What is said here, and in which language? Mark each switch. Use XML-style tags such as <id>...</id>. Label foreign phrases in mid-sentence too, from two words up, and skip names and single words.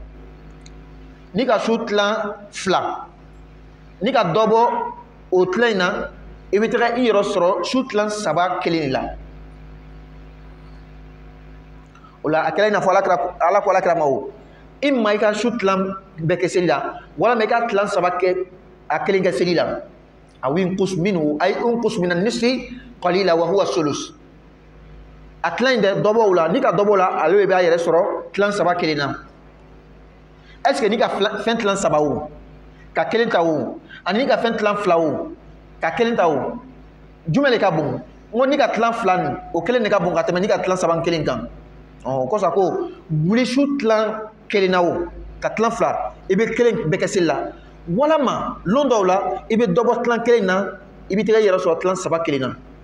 <bm>Ni ka su tilan fila ni ka dɔ bɔ o tilan in na i bɛ taga i yɛrɛ sɔrɔ su tilan saba kelen de la. O la a kɛra i n'a fɔ Ala ko alakira ma o i ma i ka su tilan bɛɛ kɛ seli la walama i ka tilan saba kɛ a kelen kɛ seli la.</bm> <ar>أو انقص منه أي انقص من النصف قليلا وهو الثلث.</ar> <bm>A tilan in dɛ dɔ bɔ o la ni ka dɔ bɔ o la ale bɛ a yɛrɛ sɔrɔ tilan saba kelen na.</bm> <fr>Est-ce que</fr> <bm>ni ka fɛn tilan saba o ka kelen ta o ani ni ka fɛn tilan fila o ka kelen ta o jumɛn de ka bon? N ko ni ka tilan fila nin o kelen de ka bon ka tɛmɛ ni ka tilan saba kelen kan. O kɔsɔn ko wuli su tilan kelen na o ka tilan fila i bɛ kelen bɛɛ kɛ seli la walama lon dɔw la i bɛ dɔ bɔ tilan kelen na i bɛ tɛgɛ yɛrɛ sɔrɔ tilan saba kelen na.</bm>